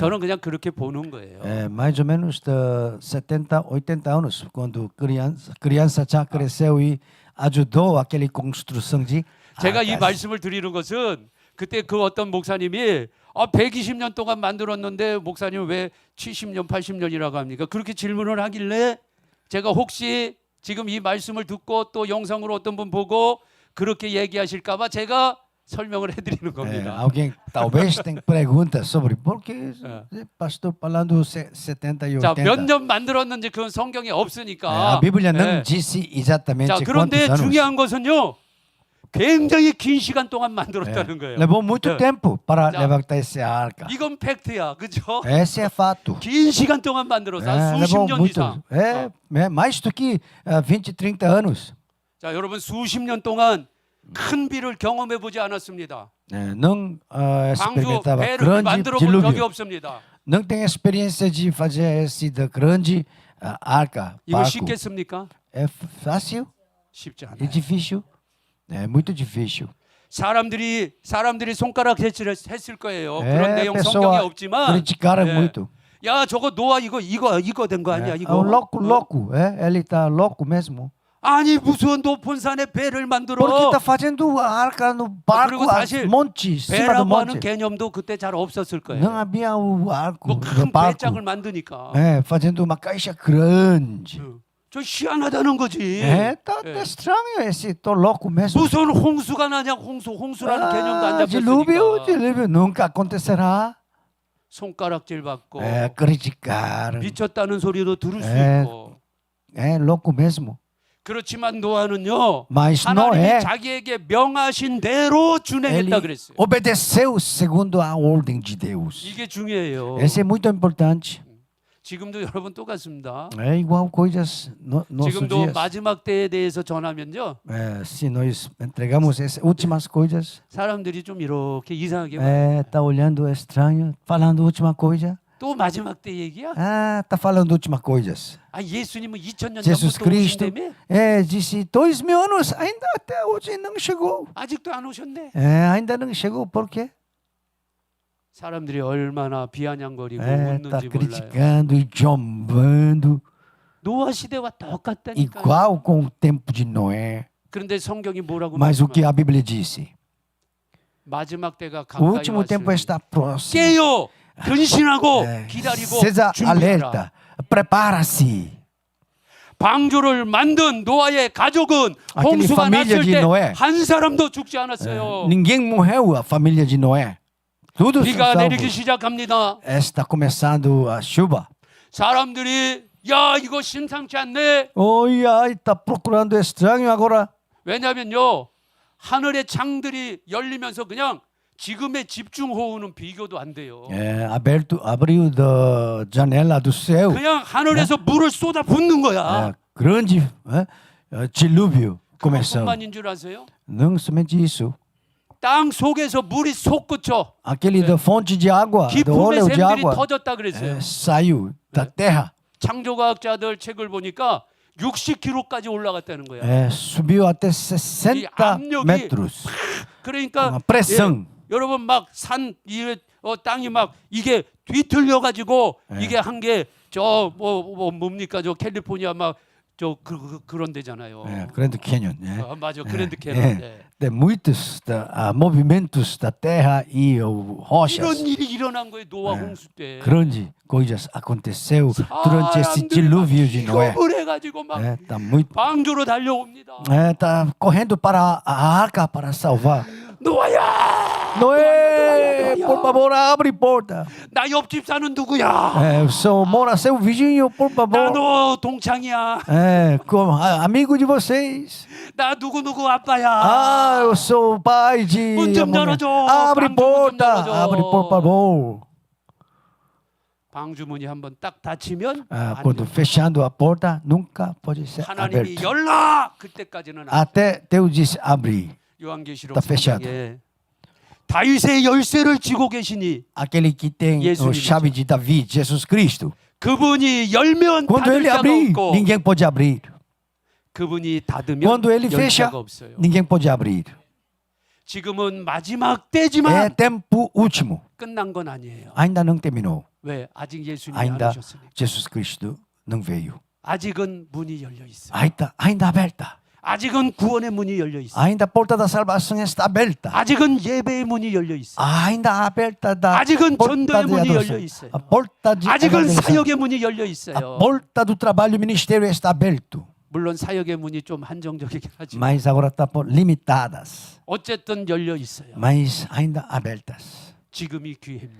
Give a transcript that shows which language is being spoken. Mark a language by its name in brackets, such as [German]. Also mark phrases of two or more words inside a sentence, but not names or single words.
[Korean] 저는 그냥 그렇게 보는 거예요. [Portuguese] Mais ou menos de 70, 80 anos, quando criança já cresceu e ajudou aquela construção de [Korean] 제가 이 [Portuguese] arcas. [Korean] 말씀을 드리는 것은 그때 그 어떤 목사님이 120년 동안 만들었는데 목사님 왜 70년, 80년이라고 합니까? 그렇게 질문을 하길래 제가 혹시 지금 이 말씀을 듣고 또 영상으로 어떤 분 보고 그렇게 얘기하실까 봐 제가 설명을 해드리는 겁니다. [Portuguese] Alguém talvez tenha perguntas sobre por que pastor falando 70 e 80. [Korean] 자, 몇 년 만들었는지 그건 성경에 없으니까. [Portuguese] A Bíblia não [Korean] 예. [Portuguese] disse exatamente [Korean] 자, [Portuguese] quantos [Korean] 그런데 [Portuguese] anos. [Korean] 중요한 것은요. 굉장히 긴 시간 동안 만들었다는 거예요. [Portuguese] Levou muito [Korean] 예. [Portuguese] tempo para [Korean] 자, [Portuguese] levantar essa arca. [Korean] 이건 팩트야. 그죠? [Portuguese] Esse é fato. [Korean] 긴 시간 동안 만들어서 한 수십 [Portuguese] levou [Korean] 년 [Portuguese] muito. [Korean] 이상. [Portuguese] Mais do que 20, 30 anos. [Korean] 자, 여러분 수십 년 동안 큰 비를 경험해 보지 않았습니다. [Portuguese] Não [Korean] 방주 [Portuguese] experimentava [Korean] 배를 [Portuguese] grande [Korean] 만들어 본 적이 [Portuguese] dilúvio. [Korean] 없습니다. [Portuguese] Não tem experiência de fazer esse da grande arca. [Korean] 이거 [Portuguese] barco. [Korean] 쉽겠습니까? [Portuguese] É fácil? [Korean] 쉽지 [Portuguese] É [Korean] 않아요. [Portuguese] difícil? É muito difícil. [Korean] 사람들이 손가락 대치를 했을 거예요. [Portuguese] É, [Korean] 그런 [Portuguese] a [Korean] 내용 성경에 [Portuguese] pessoa [Korean] 없지만 [Portuguese] criticaram [Korean] 예. [Portuguese] muito. [Korean] 야, 저거 노아 이거 된 거 아니야, [Portuguese] É [Korean] 이거? [Portuguese] um louco. Ele está louco mesmo. [Korean] 아니 무슨 높은 산에 배를 만들어? [Portuguese] Porque está fazendo a arca no barco, [Korean] 그리고 [Portuguese] a [Korean] 사실 [Portuguese] monte, em cima do [Korean] 배라고 하는 [Portuguese] monte. [Korean] 개념도 그때 잘 없었을 거예요. [Portuguese] Não havia o arco, [Korean] 뭐 [Portuguese] o [Korean] 큰 [Portuguese] barco. [Korean] 배짱을 만드니까. [Portuguese] Fazendo uma caixa grande. [Korean] 저 희한하다는 거지. [Portuguese] Tá estranho esse, tô louco mesmo. [Korean] 무슨 홍수가 나냐? 홍수라는 개념도 안 [Portuguese] Dilúvio, [Korean] 잡혔으니까. [Portuguese] dilúvio nunca acontecerá. [Korean] 손가락질 받고 [Portuguese] Criticar. [Korean] 미쳤다는 소리도 들을 수 에. 있고. [Portuguese] Louco mesmo. [Korean] 그렇지만 노아는요. [Portuguese] Mas [Korean] 하나님이 [Portuguese] Noé, [Korean] 자기에게 명하신 대로 준행했다 [Portuguese] ele [Korean] 그랬어요. [Portuguese] obedeceu segundo a ordem de Deus. [Korean] 이게 중요해요. [Portuguese] Esse é muito importante. [Korean] 지금도 여러분 똑같습니다. [Portuguese] É igual coisas nossos [Korean] 지금도 [Portuguese] dias. [Korean] 마지막 때에 대해서 전하면요. [Portuguese] Se nós entregamos essas últimas coisas, [Korean] 사람들이 좀 이렇게 이상하게 봐요. [Portuguese] tá olhando estranho, falando última coisa. [Korean] 또 마지막 때 얘기야? [Portuguese] Tá falando última coisas. [Korean] 아 예수님은 2000년 [Portuguese] Jesus [Korean] 전부터 [Portuguese] Cristo [Korean] 오신다며? [Portuguese] disse 2000 anos, ainda até hoje não chegou. [Korean] 아직도 안 오셨네. [Portuguese] Ainda não chegou, por quê? [Korean] 사람들이 얼마나 비아냥거리고 [Portuguese] Tá [Korean] 웃는지 몰라요. [Portuguese] criticando e zombando, [Korean] 노아 시대와 똑같다니까요. [Portuguese] igual com o tempo de Noé. [Korean] 그런데 성경이 뭐라고 [Portuguese] Mas o que [Korean] 말씀하세요? [Portuguese] a Bíblia disse? [Korean] 마지막 때가 [Portuguese] O [Korean] 가까이 [Portuguese] último tempo [Korean] 왔으니 [Portuguese] está próximo. [Korean] 깨요. 근신하고 기다리고 [Portuguese] Seja [Korean] 준비해라. [Portuguese] alerta, prepara-se. [Korean] 방주를 만든 노아의 가족은 [Portuguese] Aquele [Korean] 홍수가 [Portuguese] família [Korean] 났을 [Portuguese] de [Korean] 때 [Portuguese] Noé. [Korean] 한 사람도 죽지 않았어요. [Portuguese] Ninguém morreu, a família de Noé. Tudo [Korean] 비가 [Portuguese] salvo. [Korean] 내리기 시작합니다. [Portuguese] Está começando a chuva. [Korean] 사람들이 야 이거 심상치 않네. [Portuguese] Olha, está procurando estranho agora. [Korean] 왜냐면요 하늘의 창들이 열리면서 그냥 지금의 집중호우는 비교도 안 돼요. [Portuguese] Abriu da janela do céu. [Korean] 그냥 하늘에서 물을 쏟아 붓는 거야. [Portuguese] Grande dilúvio começando. [Korean] 그것뿐만인 줄 아세요? [Portuguese] Não somente isso. [Korean] 땅 속에서 물이 솟구쳐 [Portuguese] Aquele da fonte de água, do [Korean] 기품의 [Portuguese] óleo de [Korean] 샘들이 [Portuguese] água, [Korean] 터졌다 그랬어요. [Portuguese] saiu da terra. [Korean] 창조과학자들 책을 보니까 60km까지 올라갔다는 거야. [Portuguese] Subiu até 60 [Korean] 압력이 [Portuguese] metros. [Korean] 그러니까 [Portuguese] Uma pressão. [Korean] 여러분 막 산 땅이 막 이게 뒤틀려 가지고 이게 한 게 저 뭡니까 저 캘리포니아 막 저 그런 데잖아요. [Portuguese] Grande Canyon. [Korean] 맞아 그랜드 캐년. [Portuguese] Tem muitos movimentos da terra e rochas. [Korean] 이런 일이 일어난 거예요 노아 홍수 때. [Portuguese] Grandes coisas aconteceu durante esse dilúvio de Noé. [Korean] 기겁을 해가지고 막 [Portuguese] Tá muito. [Korean] 방주로 달려옵니다. [Portuguese] Tá correndo para a arca para salvar. [Korean] 노아야, [Portuguese] Noé, por favor, abre porta. [Korean] 나 옆집 사는 누구야? [Portuguese] Sou mora seu vizinho, por [Korean] 나 [Portuguese] favor. [Korean] 너 동창이야. [Portuguese] Amigo de vocês. [Korean] 나 누구 아빠야. [Portuguese] Eu sou o pai de. [Korean] 문 좀 열어줘. [Portuguese] Abre [Korean] 방주 문 좀 [Portuguese] porta, [Korean] 열어줘. [Portuguese] abre por favor. [Korean] 방주문이 한번 딱 닫히면 [Portuguese] Quando fechando a porta, nunca pode ser [Korean] 하나님이 [Portuguese] aberto. [Korean] 열라 그때까지는 안 돼. [Portuguese] Até Deus disse abrir. [Korean] 요한계시록 [Portuguese] 다 fechado. [Korean] 3장에 다윗의 열쇠를 쥐고 계시니 [Portuguese] Aquele que tem a [Korean] 예수님이죠. [Portuguese] chave de Davi, Jesus Cristo. [Korean] 그분이 열면 [Portuguese] Quando [Korean] 닫을 [Portuguese] ele [Korean] 자가 [Portuguese] abrir, [Korean] 없고 [Portuguese] ninguém pode abrir. [Korean] 그분이 닫으면 [Portuguese] Quando ele [Korean] 열 [Portuguese] fecha, [Korean] 자가 없어요. [Portuguese] ninguém pode abrir. [Korean] 지금은 마지막 [Portuguese] É [Korean] 때지만 [Portuguese] tempo último. [Korean] 끝난 건 아니에요. [Portuguese] Ainda não terminou. [Korean] 왜? 아직 예수님이 안 [Portuguese] Ainda [Korean] 오셨으니까. [Portuguese] Jesus Cristo não veio. [Korean] 아직은 문이 열려 있어요. [Portuguese] Ainda aberta. [Korean] 아직은 구원의 문이 열려 있어요. [Portuguese] Ainda a porta da salvação está aberta. [Korean] 아직은 예배의 문이 열려 있어요. [Portuguese] Ainda aberta da [Korean] 아직은 [Portuguese] porta [Korean] 전도의 [Portuguese] de [Korean] 문이 [Portuguese] adoração. [Korean] 열려 있어요. [Portuguese] A porta de [Korean] 아직은 [Portuguese] evangelização. [Korean] 사역의 문이 열려 [Portuguese] A [Korean] 있어요. [Portuguese] porta do trabalho e ministério está aberto. [Korean] 물론 사역의 문이 좀 한정적이긴 하지만 [Portuguese] Mas agora está limitadas. [Korean] 어쨌든 열려 있어요. [Portuguese] Mas ainda abertas. [Korean] 지금이 기회입니다.